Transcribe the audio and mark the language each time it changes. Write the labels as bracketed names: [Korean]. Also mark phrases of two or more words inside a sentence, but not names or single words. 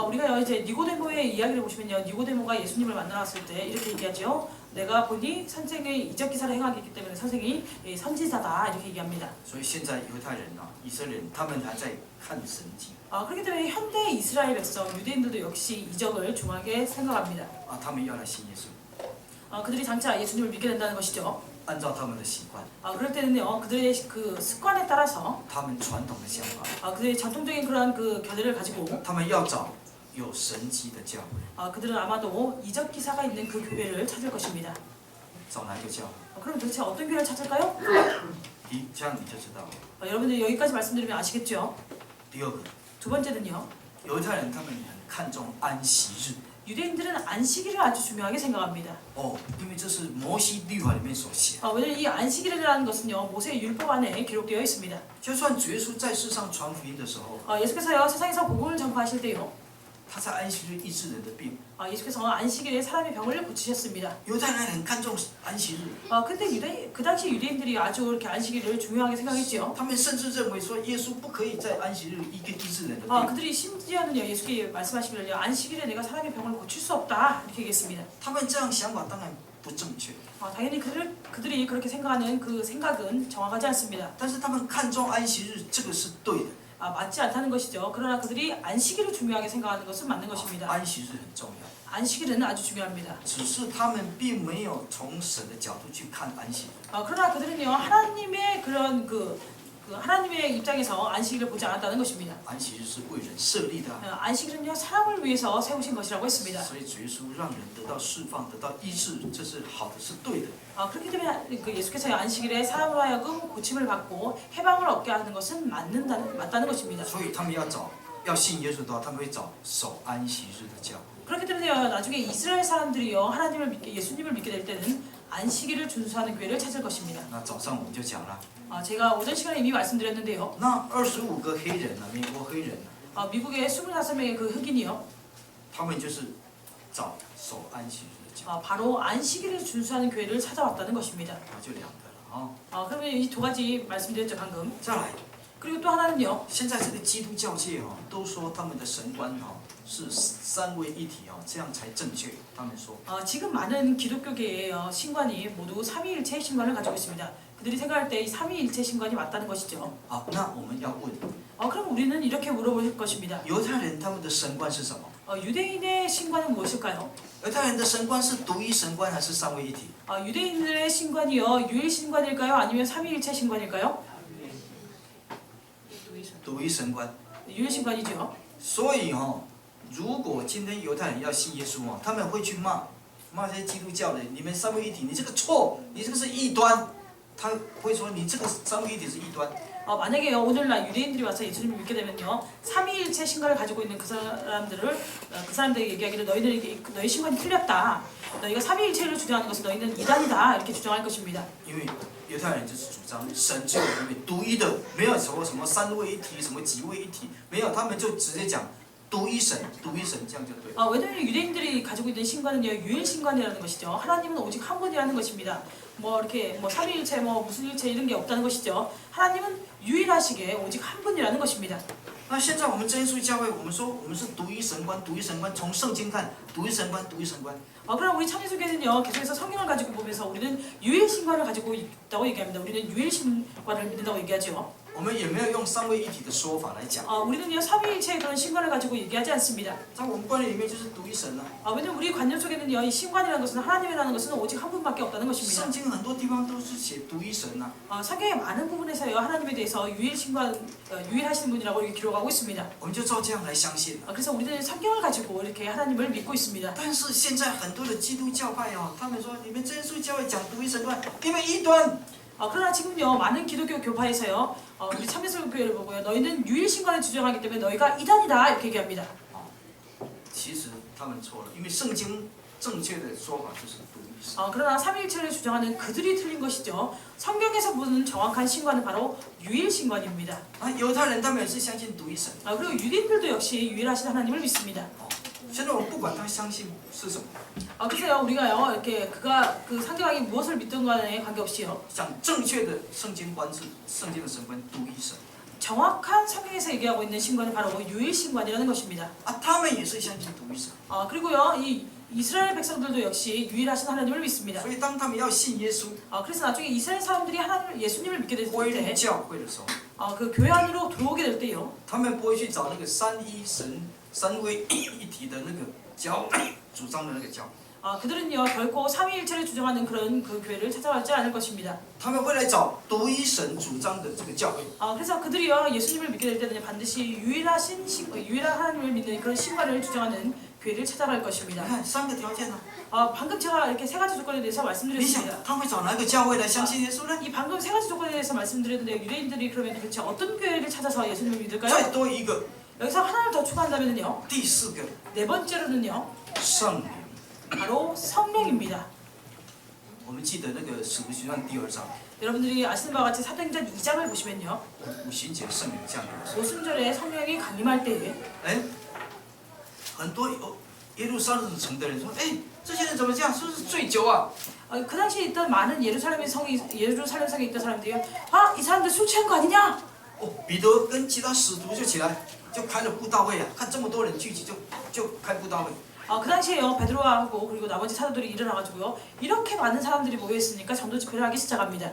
[Korean] 우리가 이제 니고데모의 이야기를 보시면요, 니고데모가 예수님을 만나왔을 때 이렇게 얘기하죠. 내가 보니 선생의 이적 기사를 행하기 때문에 선생이 선지자다 이렇게 얘기합니다. [Chinese] 所以现在犹太人啊、以色列人，他们还在看神迹 [Korean] 그렇기 때문에 현대 이스라엘 백성, 유대인들도 역시 이적을 중하게 생각합니다. [Chinese] 啊，他们要来信耶稣， [Korean] 그들이 장차 예수님을 믿게 된다는 것이죠. [Chinese] 按照他们的习惯， [Korean] 그럴 때는요, 그들의 그 습관에 따라서 [Chinese] 他们传统的想法， [Korean] 그들의 전통적인 그러한 그 견해를 가지고 [Chinese] 他们要找有神迹的教会， [Korean] 그들은 아마도 이적 기사가 있는 그 교회를 찾을 것입니다. [Chinese] 找哪一个教会？ [Korean] 그럼 도대체 어떤 교회를 찾을까요? [Chinese] 这样你就知道了。 [Korean] 여러분들 여기까지 말씀드리면 아시겠죠? [Chinese] 第二个， [Korean] 두 번째는요, [Chinese] 犹太人他们很看重安息日 [Korean] 유대인들은 안식일을 아주 중요하게 생각합니다. [Chinese] 哦，因为这是摩西律法里面所写。 [Korean] 왜냐면 이 안식일이라는 것은요, 모세의 율법 안에 기록되어 있습니다. [Chinese] 就算主耶稣在世上传福音的时候， [Korean] 예수께서요, 세상에서 복음을 전파하실 때요, [Chinese] 他在安息日医治人的病。 [Korean] 예수께서 안식일에 사람의 병을 고치셨습니다. [Chinese] 犹太人很看重安息日， [Korean] 근데 그 당시 유대인들이 아주 이렇게 안식일을 중요하게 생각했죠. [Chinese] 他们甚至认为说耶稣不可以在安息日医治人的病。 [Korean] 그들이 심지어는요, 예수께 말씀하시기를요, 안식일에 내가 사람의 병을 고칠 수 없다 이렇게 얘기했습니다. [Chinese] 他们这样想法当然不正确， [Korean] 당연히 그들이 그렇게 생각하는 그 생각은 정확하지 않습니다. [Chinese] 但是他们看重安息日，这个是对的。 [Korean] 맞지 않다는 것이죠. 그러나 그들이 안식일을 중요하게 생각하는 것은 맞는 것입니다. [Chinese] 安息日很重要， [Korean] 안식일은 아주 중요합니다. [Chinese] 只是他们并没有从神的角度去看安息日。 [Korean] 그러나 그들은요, 하나님의 그런 그 하나님의 입장에서 안식일을 보지 않았다는 것입니다. [Chinese] 安息日是为人设立的， [Korean] 안식일은요, 사람을 위해서 세우신 것이라고 했습니다. [Chinese] 所以主耶稣让人得到释放，得到医治，这是好的，是对的。 [Korean] 그렇기 때문에 그 예수께서 안식일에 사람으로 하여금 고침을 받고 해방을 얻게 하는 것은 맞다는 것입니다. [Chinese] 所以他们要信耶稣的话，他们会找守安息日的教会。 [Korean] 그렇기 때문에요, 나중에 이스라엘 사람들이요, 예수님을 믿게 될 때는 안식일을 준수하는 교회를 찾을 것입니다. [Chinese] 那早上我们就讲了， [Korean] 제가 오전 시간에 이미 말씀드렸는데요. [Chinese] 那25个黑人啊，美国黑人啊， [Korean] 미국의 25명의 그 흑인이요, [Chinese] 他们就是找守安息日的教会， [Korean] 바로 안식일을 준수하는 교회를 찾아왔다는 것입니다. [Chinese] 那就2个了啊。 [Korean] 그러면 이 두 가지 말씀드렸죠 방금. [Chinese] 再来， [Korean] 그리고 또 하나는요, [Chinese] 现在这个基督教界哦，都说他们的神观哦是三位一体哦，这样才正确。他们说， [Korean] 지금 많은 기독교계의 신관이 모두 삼위일체 신관을 가지고 있습니다. 그들이 생각할 때 이 삼위일체 신관이 맞다는 것이죠. [Chinese] 好，那我们要问， [Korean] 그럼 우리는 이렇게 물어볼 것입니다. [Chinese] 犹太人他们的神观是什么？ [Korean] 유대인의 신관은 무엇일까요? [Chinese] 犹太人的神观是独一神观还是三位一体？ [Korean] 유대인들의 신관이요, 유일 신관일까요? 아니면 삼위일체 신관일까요? [Chinese] 独一神观。 [Korean] 유일 신관이죠. [Chinese] 所以哦，如果今天犹太人要信耶稣哦，他们会去骂这些基督教的，你们三位一体，你这个错，你这个是異端。他会说你这个三位一体是异端。 [Korean] 만약에요, 오늘날 유대인들이 와서 예수님을 믿게 되면요, 삼위일체 신관을 가지고 있는 그 사람들에게 얘기하기를 너희 신관이 틀렸다. 너희가 삼위일체를 주장하는 것은 너희는 이단이다 이렇게 주장할 것입니다. [Chinese] 因为犹太人就是主张神只有一位独一的，没有什么三位一体，什么几位一体，没有，他们就直接讲独一神，独一神这样就对。 [Korean] 왜냐하면 유대인들이 가지고 있는 신관은요 유일 신관이라는 것이죠. 하나님은 오직 한 분이라는 것입니다. 뭐 이렇게 뭐 삼위일체 뭐 무슨 일체 이런 게 없다는 것이죠. 하나님은 유일하시게 오직 한 분이라는 것입니다. [Chinese] 那现在我们真耶稣教会，我们说我们是独一神观，独一神观，从圣经看，独一神观，独一神观。 [Korean] 그럼 우리 참예수교회는요 계속해서 성경을 가지고 보면서 우리는 유일 신관을 가지고 있다고 얘기합니다. 우리는 유일 신관을 믿는다고 얘기하죠. [Chinese] 我们也没有用三位一体的说法来讲， [Korean] 우리는요 삼위일체의 그런 신관을 가지고 얘기하지 않습니다. [Chinese] 在我们观念里面就是独一神了。 [Korean] 왜냐면 우리 관념 속에는요 이 신관이라는 것은 하나님이라는 것은 오직 한 분밖에 없다는 것입니다. [Chinese] 圣经很多地方都是写独一神呐、 [Korean] 성경의 많은 부분에서요 하나님에 대해서 유일 신관, 유일하신 분이라고 이렇게 기록하고 있습니다. [Chinese] 我们就照这样来相信。 [Korean] 그래서 우리는 성경을 가지고 이렇게 하나님을 믿고 있습니다. [Chinese] 但是现在很多的基督教派哦，他们说你们真耶稣教会讲独一神观，你们异端。 [Korean] 그러나 지금요 많은 기독교 교파에서요 우리 참예수교회를 보고요 너희는 유일 신관을 주장하기 때문에 너희가 이단이다 이렇게 얘기합니다. [Chinese] 其实他们错了，因为圣经正确的说法就是独一神。 [Korean] 그러나 삼위일체를 주장하는 그들이 틀린 것이죠. 성경에서 보는 정확한 신관은 바로 유일 신관입니다. [Chinese] 犹太人他们也是相信独一神。 [Korean] 그리고 유대인들도 역시 유일하신 하나님을 믿습니다. [Chinese] 现在我们不管他相信是什么， [Korean] 그래서요 우리가요 이렇게 그가 그 상대방이 무엇을 믿든 간에 관계없이요 [Chinese] 讲正确的圣经观是圣经的神观独一神 [Korean] 정확한 성경에서 얘기하고 있는 신관이 바로 유일 신관이라는 것입니다. [Chinese] 他们也是相信独一神。 [Korean] 그리고요 이 이스라엘 백성들도 역시 유일하신 하나님을 믿습니다. [Chinese] 所以当他们要信耶稣 [Korean] 그래서 나중에 이스라엘 사람들이 하나님 예수님을 믿게 됐을 [Chinese] 归入 [Korean] 때 [Chinese] 教会的时候， [Korean] 그 교회 안으로 들어오게 될 때요 [Chinese] 他们不会去找那个三一神、三位一体的那个教主张的那个教， [Korean] 그들은요 결코 삼위일체를 주장하는 그런 그 교회를 찾아가지 않을 것입니다. [Chinese] 他们会来找独一神主张的这个教会。 [Korean] 그래서 그들이요 예수님을 믿게 될 때는 반드시 유일한 하나님을 믿는 그런 신관을 주장하는 교회를 찾아갈 [Chinese] 你 [Korean] 것입니다. [Chinese] 看三个条件呢、 [Korean] 방금 제가 이렇게 세 가지 조건에 대해서 [Chinese] 你想 [Korean] 말씀드렸습니다. [Chinese] 他会找哪个教会来相信耶稣呢？ [Korean] 이 방금 세 가지 조건에 대해서 말씀드렸는데 유대인들이 그러면 도대체 어떤 교회를 찾아서 예수님을 [Chinese] 再 [Korean] 믿을까요? [Chinese] 多一个， [Korean] 여기서 하나를 더 추가한다면요 [Chinese] 第四个 [Korean] 네 번째로는요 [Chinese] 圣灵。 [Korean] 바로 성령입니다. [Chinese] 我们记得那个使徒行传第2章， [Korean] 여러분들이 아시는 바와 같이 사도행전 2장을 보시면요 [Chinese] 五旬节圣灵降临。 [Korean] 오순절에 성령이 강림할 때에 [Chinese] 哎，很多耶路撒冷城的人说，哎，这些人怎么这样？是不是醉酒啊？ [Korean] 그 당시에 있던 많은 예루살렘 성에 있던 사람들이 이 사람들 술 취한 거 아니냐? [Chinese] 彼得跟其他使徒就起来，就开了布道会啊！看这么多人聚集，就开布道会。 [Korean] 그 당시에요 베드로하고 그리고 나머지 사도들이 일어나가지고요 이렇게 많은 사람들이 모여있으니까 전도 집회를 하기 시작합니다.